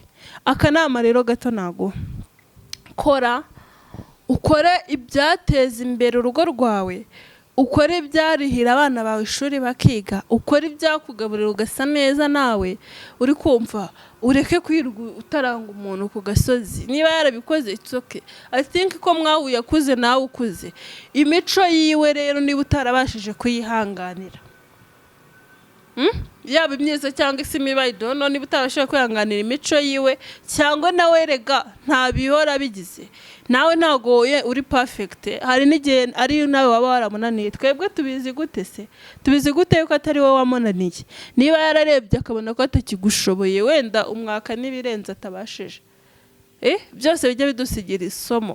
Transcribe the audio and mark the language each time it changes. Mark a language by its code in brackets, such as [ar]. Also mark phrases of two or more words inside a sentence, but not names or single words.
[rw] Akanama rero gato nago, kora, ukore ibyateza imbere urugo rwawe, ukore ibyarihira abana bawe ishuri bakiga, ukore ibyakugaburira ugasa neza nawe, uri kumva. Ureke kwirwa utaranga umuntu ku gasozi. Niba yarabikoze [en] it's okay. I think [rw] ko mwawe yakuze nawe ukuze. Imico yiwe rero niba utarabashije kuyihanganira, yaba imyiza cyangwa isi mibi [en] I don't know, [rw] niba utabashije kwihanganira imico yiwe cyangwa nawe rega nta bihora bigize, nawe ntago uri perfect, hari n'igihe ari nawe waba waramunaniye. Twebwe tubizi gute se? Tubizi gute yuko atari wowe wamunaniye? Niba yararebye akabona ko atakigushoboye, wenda umwaka n'ibirenze atabashije, byose bijye bidusigira isomo.